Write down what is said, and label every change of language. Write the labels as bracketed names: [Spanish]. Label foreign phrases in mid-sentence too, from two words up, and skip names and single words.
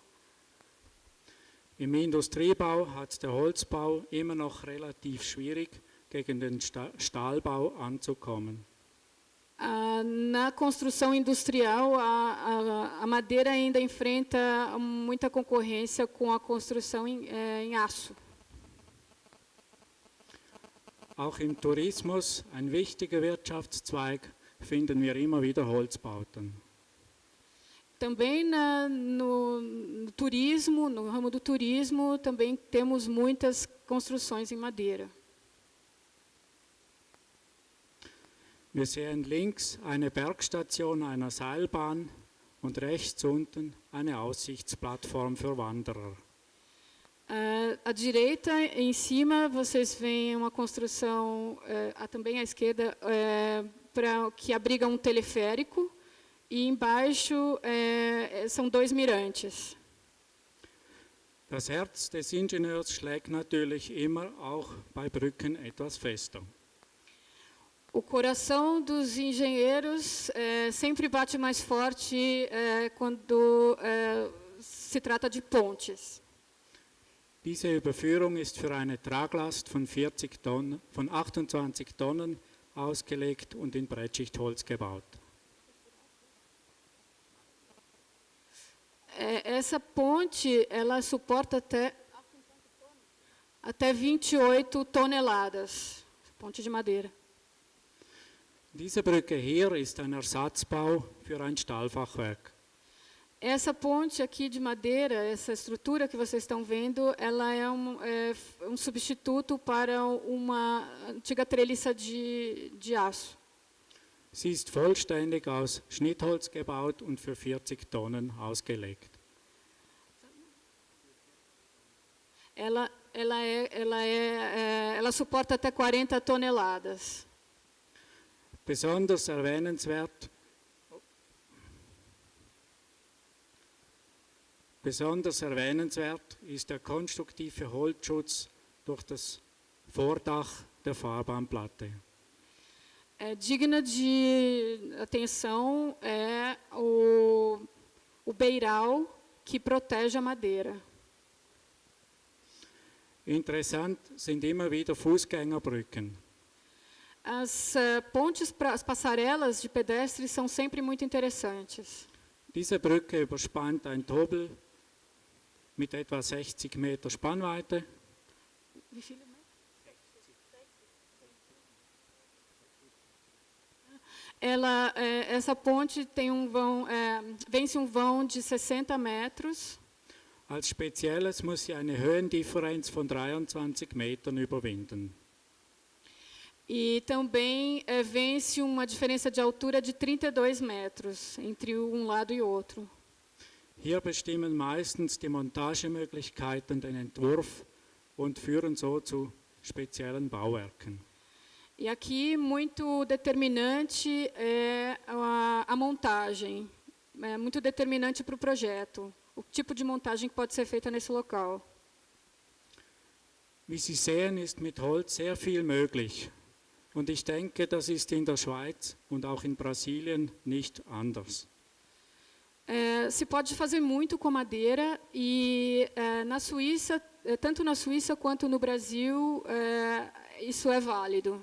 [German] Im Industriebau hat der Holzbau immer noch relativ schwierig, gegen den Stahlbau anzukommen. [Portuguese] Na construção industrial, a madeira ainda enfrenta muita concorrência com a construção em aço. [German] Auch im Tourismus, ein wichtiger Wirtschaftszweig, finden wir immer wieder Holzbauten. [Portuguese] Também no turismo, no ramo do turismo, também temos muitas construções em madeira. [German] Wir sehen links eine Bergstation einer Seilbahn und rechts unten eine Aussichtsplattform für Wanderer. [Portuguese] À direita, em cima, vocês veem uma construção, também à esquerda, que abriga um teleférico, e embaixo são 2 mirantes. [German] Das Herz des Ingenieurs schlägt natürlich immer auch bei Brücken etwas fester. [Portuguese] O coração dos engenheiros sempre bate mais forte quando se trata de pontes. [German] Diese Überführung ist für eine Traglast von 28 Tonnen ausgelegt und in Brettschichtholz gebaut. [Portuguese] Essa ponte, ela suporta até 28 toneladas, ponte de madeira. [German] Diese Brücke hier ist ein Ersatzbau für ein Stahlfachwerk. [Portuguese] Essa ponte aqui de madeira, essa estrutura que vocês estão vendo, ela é um substituto para uma antiga treliça de aço. [German] Sie ist vollständig aus Schnittholz gebaut und für 40 Tonnen ausgelegt. [Portuguese] Ela suporta até 40 toneladas. [German] Besonders erwähnenswert ist der konstruktive Holzschutz durch das Vordach der Fahrbahnplatte. [Portuguese] Digna de atenção é o beiral que protege a madeira. [German] Interessant sind immer wieder Fußgängerbrücken. [Portuguese] As pontes, as passarelas de pedestres são sempre muito interessantes. [German] Diese Brücke überspannt ein Tobel mit etwa 60 Meter Spannweite. Wie viele Meter? [Portuguese] Essa ponte tem vence um vão de 60 metros. [German] Als Spezielles muss sie eine Höhendifferenz von 23 Metern überwinden. [Portuguese] E também vence uma diferença de altura de 32 metros entre um lado e outro. [German] Hier bestimmen meistens die Montagemöglichkeiten den Entwurf und führen so zu speziellen Bauwerken. [Portuguese] E aqui muito determinante é a montagem, é muito determinante para o projeto, o tipo de montagem que pode ser feita nesse local. [German] Wie Sie sehen, ist mit Holz sehr viel möglich. Und ich denke, das ist in der Schweiz und auch in Brasilien nicht anders. [Portuguese] Se pode fazer muito com madeira e na Suíça, tanto na Suíça quanto no Brasil, isso é válido.